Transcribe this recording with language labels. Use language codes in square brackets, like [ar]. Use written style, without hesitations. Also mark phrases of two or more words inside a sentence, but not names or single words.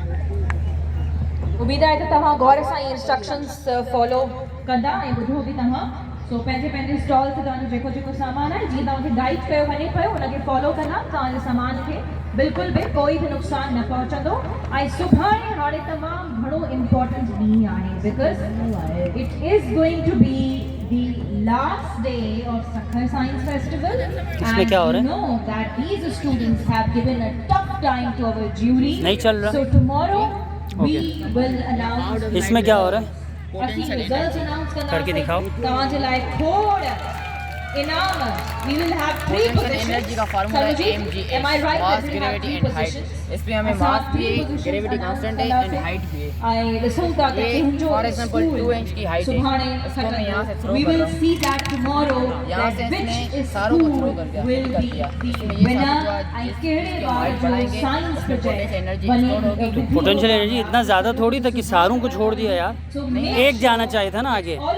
[sd] उम्मीद आहे त तव्हां गौर सां [en] instructions follow [sd] कंदा ऐं ॿुधो बि तव्हां। सो पंहिंजे स्टॉल ते तव्हांजो जेको सामान आहे, जीअं तव्हांखे गाइड कयो वञे पियो, उनखे फॉलो कंदा तव्हांजे सामान खे बिल्कुलु बि कोई बि नुक़सानु न पहुचंदो। ऐं सुभाणे हाणे तमामु घणो इम्पोर्टेंट ॾींहुं आहे, [en] because it is going to be the last day of Sukkur Science Festival. [ur] اس میں کیا ہو رہا ہے? [en] know that these students have given a tough time to our jury. [ur] نہیں چل رہا. [en] so tomorrow we will announce. [ur] اس میں کیا ہو رہا ہے? [en] results announce [ur] کر کے دکھاؤ. [sd] तव्हांजे लाइ खोड़ इनाम। [en] we will have 3 positions. [ur] انرجی کا فارمولا ہے mg [en] am I right? mass gravity and height. [ur] اس میں ہمیں ماس بھی ہے, [en] gravity constant [ur] ہے [en] and height [ur] بھی ہے. [sd] आई ॾिसूं था त तुंहिंजो [en] for example [ur] 2 انچ کی ہائٹ ہے، اس کو میں یہاں سے تھرو [en] वी [ur] کر [en] विल [ur] رہا ہوں. [en] see that tomorrow [ur] یہاں سے اس نے ساروں کو تھرو کر دیا, [en] will be the winner. [sd] आई केड़े बार जो [en] science project energy store [ur] ہوگی. [en] potential energy [ur] اتنا زیادہ تھوڑی تھا کہ ساروں کو چھوڑ دیا یار، ایک جانا چاہیے تھا نا آگے.